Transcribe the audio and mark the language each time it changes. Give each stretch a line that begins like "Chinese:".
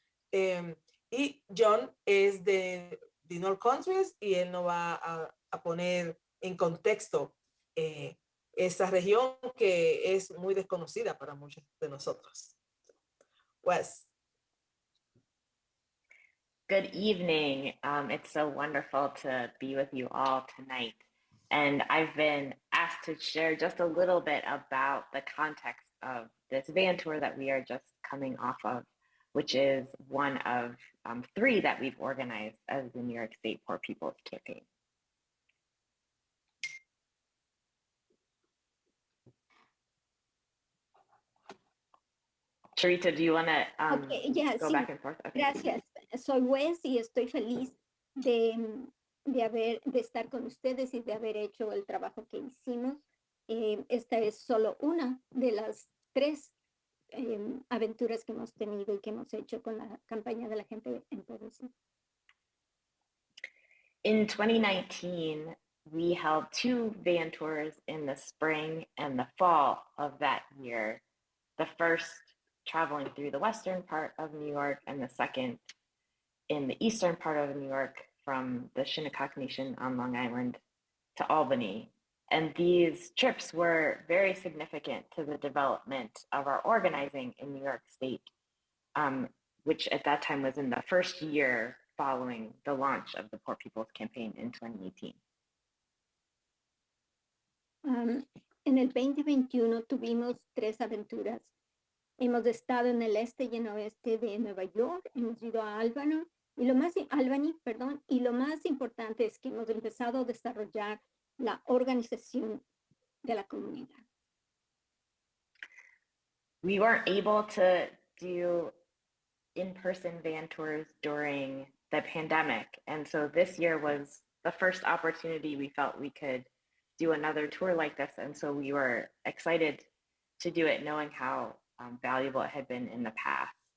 Spanish: Y John es de the North Countries y él nos va a poner en contexto esa región que es muy desconocida para muchos de nosotros.
English: Wes. Good evening. It's so wonderful to be with you all tonight. And I've been asked to share just a little bit about the context of this van tour that we are just coming off of, which is one of 3 that we've organized as the New York State Poor People's Campaign. Charita, do you want to go
Spanish: sí.
English: back and forth? Okay.
Spanish: Gracias. Soy Wes y estoy feliz de estar con ustedes y de haber hecho el trabajo que hicimos. Esta es solo una de las 3 aventuras que hemos tenido y que hemos hecho con la campaña de la gente en Pobreza.
English: In 2019, we held 2 van tours in the spring and the fall of that year. The first traveling through the western part of New York, and the second in the eastern part of New York from the Shinnecock Nation on Long Island to Albany. And these trips were very significant to the development of our organizing in New York State, which at that time was in the first year following the launch of the Poor People's Campaign in 2018.
Spanish: En el 2021 tuvimos 3 aventuras. Hemos estado en el este y en el oeste de Nueva York, hemos ido a Albany, y lo más importante es que hemos empezado a desarrollar la organización de la comunidad.
English: We weren't able to do in-person van tours during the pandemic, and so this year was the first opportunity we felt we could do another tour like this, and so we were excited to do it, knowing how valuable it had been in the past.